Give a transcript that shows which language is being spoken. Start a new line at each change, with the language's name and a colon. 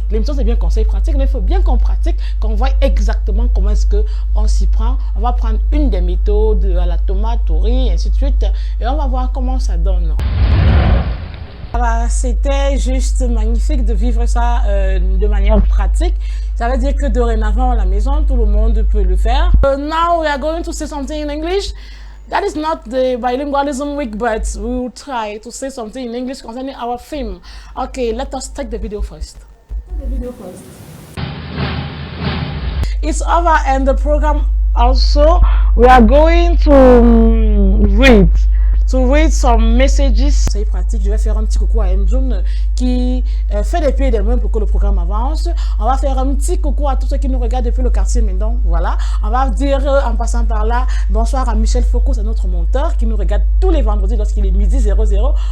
French: L'émission c'est bien conseil pratique, mais il faut bien qu'on pratique, qu'on voit exactement comment est-ce qu'on s'y prend. On va prendre une des méthodes à la tomate, au riz, et ainsi de suite, et on va voir comment ça donne. Voilà, c'était juste magnifique de vivre ça de manière pratique. Ça veut dire que dorénavant à la maison, tout le monde peut le faire.
English: Now we are going to say something in English. That is not the bilingualism week, but we will try to say something in English concerning our theme. Okay, let us take the video first. It's over, and the program also, we are going to read some messages.
French: C'est pratique, je vais faire un petit coucou à Mjoun qui fait des pieds et des mains pour que le programme avance. On va faire un petit coucou à tous ceux qui nous regardent depuis le quartier Mendon. Voilà, on va dire en passant par là, bonsoir à Michel Foucault, c'est notre monteur qui nous regarde tous les vendredis lorsqu'il est midi 00.